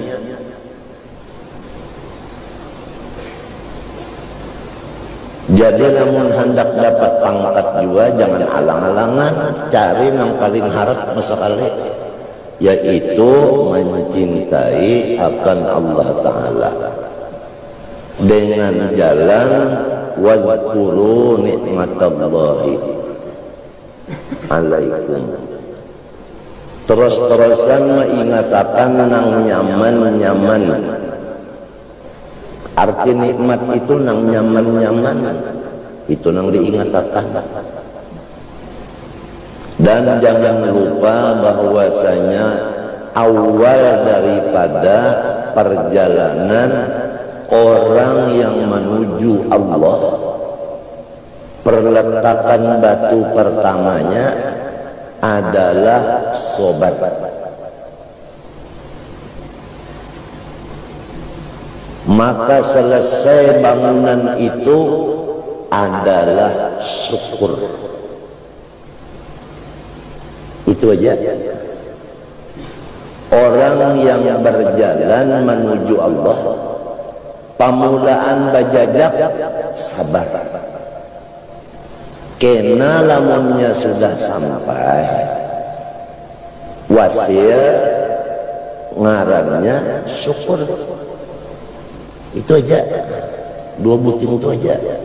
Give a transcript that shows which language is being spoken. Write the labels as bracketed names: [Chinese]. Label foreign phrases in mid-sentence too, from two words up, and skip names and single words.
[Indonesian] Jadi namun hendak dapat pangkat juga jangan alang-alangan, cari yang paling harap masalah, yaitu mencintai akan Allah Ta'ala dengan jalan [Arabic] wadhkuru nikmatallahi alaikum. [Indonesian] Terus-terusan mengatakan nang nyaman-nyaman. Arti nikmat itu nang nyaman-nyaman, itu nang diingatakan. Dan jangan lupa bahwasanya awal daripada perjalanan orang yang menuju Allah, perletakan batu pertamanya adalah sobat. Maka selesai bangunan itu adalah syukur. Itu aja. orang yang berjalan menuju Allah, [Banjar] pamulaan bajajak sabar. Kena lamunnya sudah sampai, wasil ngarannya syukur. [Indonesian] Itu aja, 2 buting itu aja.